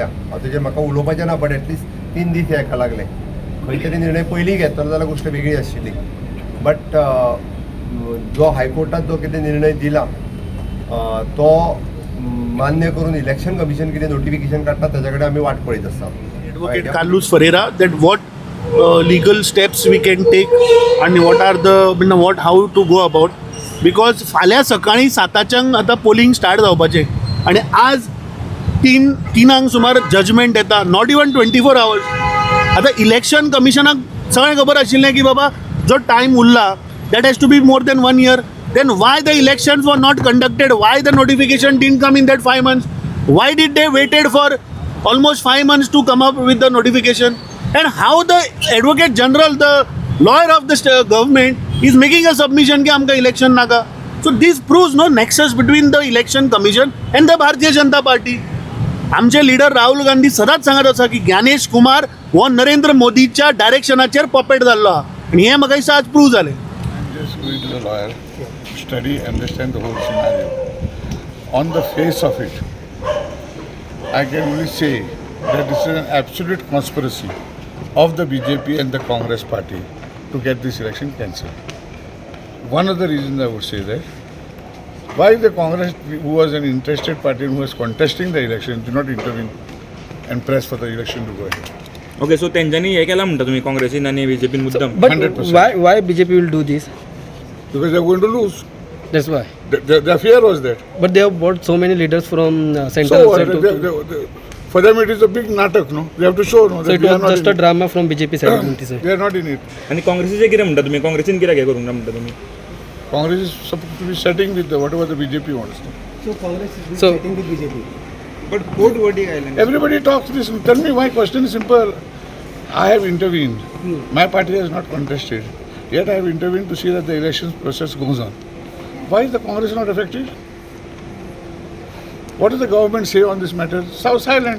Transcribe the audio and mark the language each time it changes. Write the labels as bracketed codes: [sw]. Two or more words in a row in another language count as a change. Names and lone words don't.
[kok] ताजेर म्हाका उलोवपाचें ना [en] but at least [kok] 3 दीस हेका लागले. खंय तरी निर्णय पयलीं घेतलो जाल्यार गोश्ट वेगळी आशिल्ली. बट जो हायकोर्टात जो कितें निर्णय दिला तो मान्य करून [en] election commission [kok] कितें नोटिफिकेशन काडटा ताजे कडेन आमी वाट पळयत आसा. [en] Advocate Carlos Ferreira, that what legal steps we can take and what are the how to go about, because [kok] फाल्यां सकाळीं 7:00 आतां [en] polling start [kok] जावपाचें आनी आज 3 सुमार जजमेंट येता. [en] not even 24 hours. [kok] आतां इलेक्शन कमिशनाक सगळें खबर आशिल्लें की बाबा जो टायम उरला [en] that has to be more than 1 year. Then why the elections were not conducted? Why the notification didn't come in that 5 months? Why did they waited for almost 5 months to come up with the notification? And how the Advocate General, the lawyer of the government, is making a submission [kok] कि आमका election नाका. [en] So this proves no nexus between the election commission and the Bharatiya Janata Party. [kok] आमचे लीडर राहुल गांधी सदांच सांगत आसा की ज्ञानेश कुमार हो नरेंद्र मोदीच्या डायरेक्शनाचेर पपेट जाल्लो आहा आनी हें म्हाका दिसता आज प्रूव जालें. [en] always going to the lawyer, study, understand the whole scenario. On the face of it, I can only say that this is an absolute conspiracy of the BJP and the Congress party to get this election cancelled. One of the reasons I would say that, why the Congress, who was an interested party and who was contesting the election, did not intervene and press for the election to go ahead. okay so [kok] तेंच्यांनी हे केला म्हणटा तुमी काँग्रेसीन आनी बीजेपीन मुद्दम [en] But 100%. why BJP will do this? Because they are going to lose. That's why. Their fear was that. But they have brought so many leaders from So central. for them it is a big natak, no? They have to show, no? So That it we are was not just in a drama from BJP side. it. They are not in it. [kok] आनी काँग्रेसीचे कितें म्हणटा तुमी काँग्रेसीन कित्याक हे करूंक ना म्हणटा तुमी [en] Congress is supposed to be setting with whatever the BJP wants. So but court verdict आयलें Everybody talks this. Tell me, my question is simple. I have intervened. My party has not contested. Yet I have intervened to see that the election process goes on. Why is the Congress not affected? What does the government say on this matter? So silent.